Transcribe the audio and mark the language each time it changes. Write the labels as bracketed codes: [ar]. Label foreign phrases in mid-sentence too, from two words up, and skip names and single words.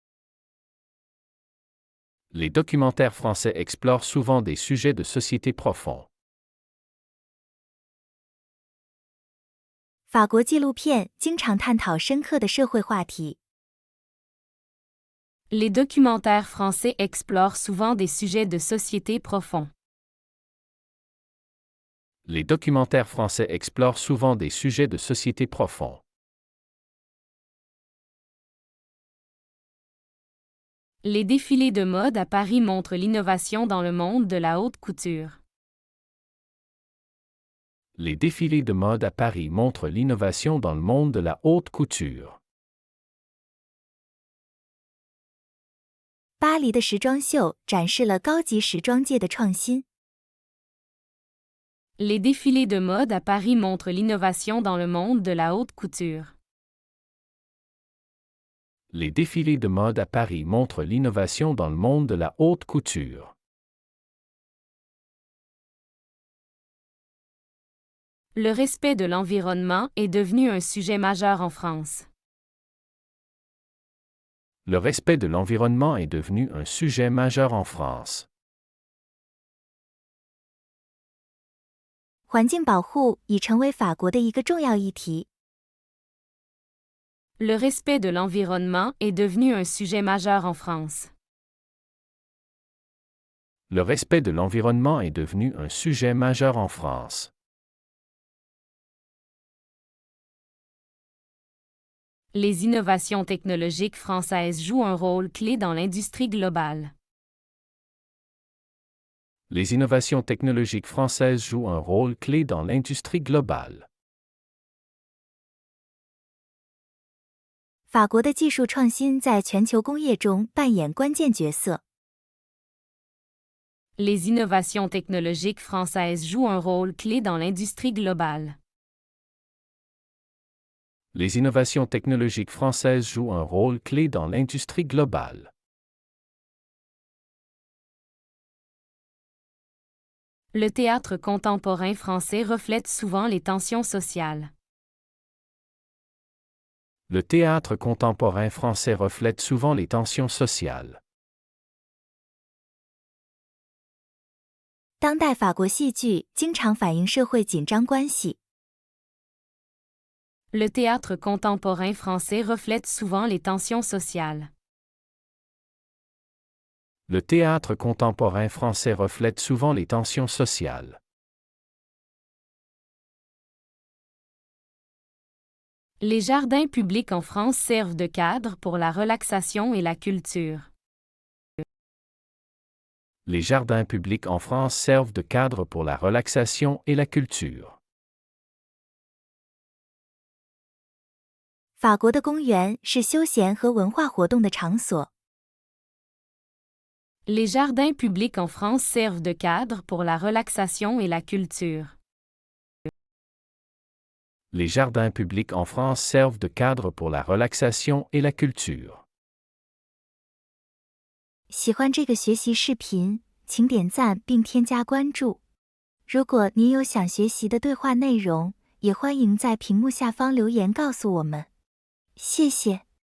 [fr] Les documentaires français explorent souvent des sujets de société profonds. [zh] 法国纪录片经常探讨深刻的社会话题。 [fr] Les documentaires français explorent souvent des sujets de société profonds. Les documentaires français explorent souvent des sujets de société profonds. Les défilés de mode à Paris montrent l'innovation dans le monde de la haute couture. Les défilés de mode à Paris montrent l'innovation dans le monde de la haute couture. [zh] 巴黎的时装秀展示了高级时装界的创新。 [fr] Les défilés de mode à Paris montrent l'innovation dans le monde de la haute couture. Les défilés de mode à Paris montrent l'innovation dans le monde de la haute couture. Le respect de l'environnement est devenu un sujet majeur en France. Le respect de l'environnement est devenu un sujet majeur en France. [zh] 环境保护已成为法国的一个重要议题。 [fr] Le respect de l'environnement est devenu un sujet majeur en France. Le respect de l'environnement est devenu un sujet majeur en France. Les innovations technologiques françaises jouent un rôle clé dans l'industrie globale. Les innovations technologiques françaises jouent un rôle clé dans l'industrie globale. [zh] 法国的技术创新在全球工业中扮演关键角色。 [fr] Les innovations technologiques françaises jouent un rôle clé dans l'industrie globale. Les innovations technologiques françaises jouent un rôle clé dans l'industrie globale. Le théâtre contemporain français reflète souvent les tensions sociales. Le théâtre contemporain français reflète souvent les tensions sociales. [zh] 当代法国戏剧经常反映社会紧张关系。 [fr] Le théâtre contemporain français reflète souvent les tensions sociales. Le théâtre contemporain français reflète souvent les tensions sociales. Les jardins publics en France servent de cadre pour la relaxation et la culture. Les jardins publics en France servent de cadre pour la relaxation et la culture. [zh] 法国的公园是休闲和文化活动的场所。 [fr] Les jardins publics en France servent de cadre pour la relaxation et la culture. Les jardins publics en France servent de cadre pour la relaxation et la culture. [zh] 喜欢这个学习视频，请点赞并添加关注。如果您有想学习的对话内容，也欢迎在屏幕下方留言告诉我们。谢谢。